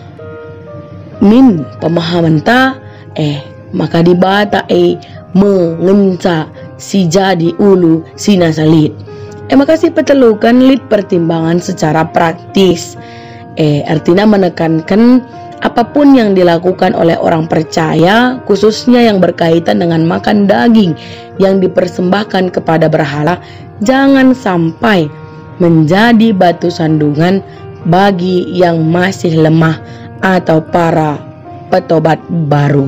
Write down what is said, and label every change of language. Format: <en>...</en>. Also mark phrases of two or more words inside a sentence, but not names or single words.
<btx>min pemahaman ta maka dibata mengenca si jadi ulu sinasalit maka si petelukan lit</btx> <id>pertimbangan secara praktis artinya menekankan apapun yang dilakukan oleh orang percaya khususnya yang berkaitan dengan makan daging yang dipersembahkan kepada berhala jangan sampai menjadi batu sandungan bagi yang masih lemah atau para petobat baru.</id>